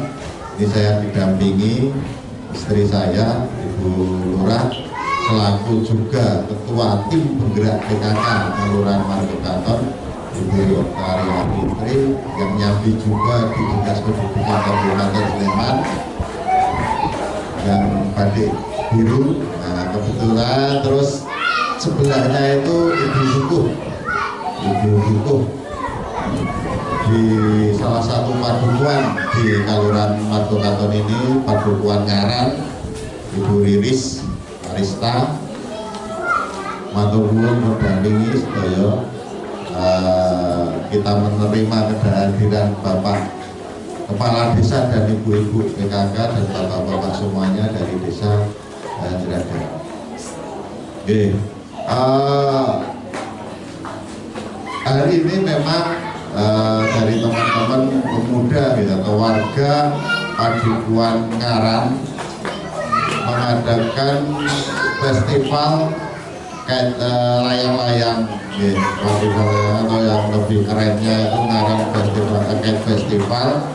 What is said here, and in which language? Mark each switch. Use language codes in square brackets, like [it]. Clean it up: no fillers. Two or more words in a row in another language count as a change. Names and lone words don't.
[id] Ini saya didampingi istri saya, Ibu Lurah, selaku juga ketua tim penggerak PKK Kelurahan Margokaton, Ibu Arya Fitri, yang nyambi juga di Dinas Pendidikan Kabupaten Sleman, yang batik biru. Nah, kebetulan terus sebelahnya itu Ibu Sukuh di salah satu padukuan di Kelurahan Margokaton ini, padukuan Ngaran, Ibu Riris Arista, [jv] matur nuwun [id] mendampingi sedaya. Kita menerima kehadiran Bapak Kepala Desa dan Ibu-Ibu PKK dan Bapak-Bapak semuanya dari Desa Jeragan. Oke, hari ini memang dari teman-teman pemuda gitu, atau warga Padukuan Ngaran mengadakan festival layang-layang, atau yang lebih kerennya itu Ngaran Kite Festival.